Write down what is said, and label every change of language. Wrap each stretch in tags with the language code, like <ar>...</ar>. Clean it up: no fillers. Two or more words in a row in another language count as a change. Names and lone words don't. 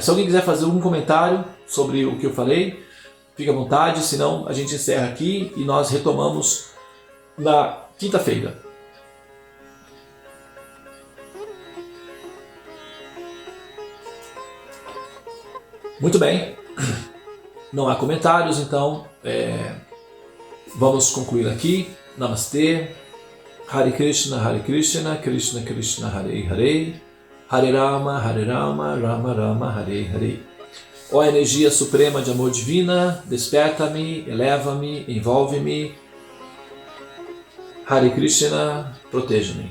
<pt>Se alguém quiser fazer algum comentário sobre o que eu falei, fique à vontade, senão a gente encerra aqui e nós retomamos na quinta-feira. Muito bem, não há comentários, então vamos concluir aqui. Namastê,</pt> <sa>हरे कृष्ण, कृष्ण कृष्ण, हरे हरे, हरे राम, राम राम, हरे हरे.</sa> <pt>Ó energia suprema de amor divina, desperta-me, eleva-me, envolve-me.</pt> <sa>हरे कृष्ण,</sa> <pt>proteja-me.</pt>